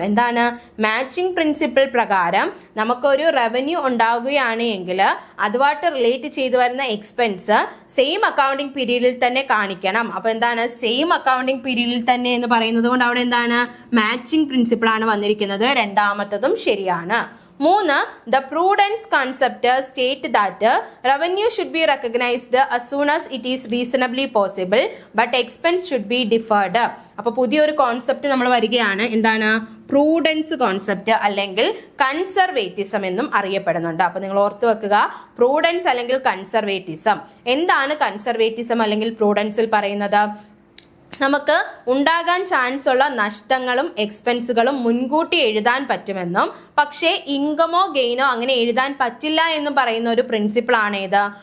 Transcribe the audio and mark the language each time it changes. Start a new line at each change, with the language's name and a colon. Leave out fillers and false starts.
Malayalam: എന്താണ് matching principle പ്രകാരം നമുക്കൊരു റവന്യൂ ഉണ്ടാവുകയാണ് എങ്കിൽ അതുമായിട്ട് റിലേറ്റ് ചെയ്തു വരുന്ന എക്സ്പെൻസ് സെയിം അക്കൗണ്ടിംഗ് പീരീഡിൽ തന്നെ കാണിക്കണം. അപ്പൊ എന്താണ് സെയിം അക്കൗണ്ടിംഗ് പീരീഡിൽ തന്നെ എന്ന് പറയുന്നത് കൊണ്ട് അവിടെ എന്താണ് മാച്ചിങ് പ്രിൻസിപ്പിൾ ആണ് വന്നിരിക്കുന്നത്. രണ്ടാമത്തതും ശരിയാണ്. 3.
English: The prudence concept state that revenue should be recognized as soon as it is reasonably possible, but expense should be deferred.
Malayalam: അപ്പൊ പുതിയൊരു കോൺസെപ്റ്റ് നമ്മൾ വരികയാണ്. എന്താണ് പ്രൂഡൻസ് കോൺസെപ്റ്റ് അല്ലെങ്കിൽ കൺസർവേറ്റിസം എന്നും അറിയപ്പെടുന്നുണ്ട്. അപ്പൊ നിങ്ങൾ ഓർത്തു വെക്കുക, പ്രൂഡൻസ് അല്ലെങ്കിൽ കൺസർവേറ്റിസം. എന്താണ് കൺസർവേറ്റിസം അല്ലെങ്കിൽ പ്രൂഡൻസിൽ പറയുന്നത്? നമുക്ക് ഉണ്ടാകാൻ ചാൻസ് ഉള്ള നഷ്ടങ്ങളും എക്സ്പെൻസുകളും മുൻകൂട്ടി എഴുതാൻ പറ്റുമെന്നും പക്ഷേ ഇൻകമോ ഗെയിനോ അങ്ങനെ എഴുതാൻ പറ്റില്ല എന്നും പറയുന്ന ഒരു പ്രിൻസിപ്പിൾ ആണ് ഏത്?